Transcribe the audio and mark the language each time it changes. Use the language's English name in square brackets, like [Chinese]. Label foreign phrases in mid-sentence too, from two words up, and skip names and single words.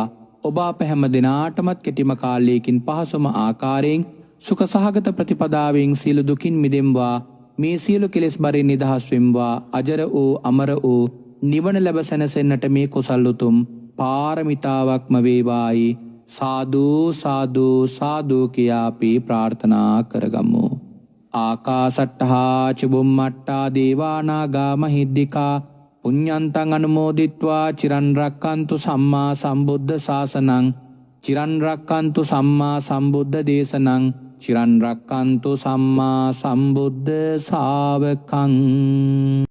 [Sinhala] ඔබ අප හැම දිනාටමත් කෙටිම කාලයකින් පහසුම ආකාරයෙන් සුඛ සහගත ප්‍රතිපදාවෙන් සියලු දුකින් මිදෙම්වා. මේ සියලු කෙලෙස් බරින් නිදහස් වෙම්වා. අජර වූ අමර වූ නිවන ලැබ සැනසෙන්නට මේ කුසල් උතුම් පාරමිතාවක්ම වේවායි. සාදු සාදු සාදු කියා අපි ප්‍රාර්ථනා කරගමු. [Pali] ආකාසට්ඨා චුම්මට්ඨා දේවා නාග මහිද්దికා පුඤ්ඤන්තං අනුමෝදිත්වා චිරන් රක්칸තු සම්මා සම්බුද්ධ ශාසනං චිරන් රක්칸තු සම්මා සම්බුද්ධ දේශනං චිරන් රක්칸තු සම්මා සම්බුද්ධ ශාවකං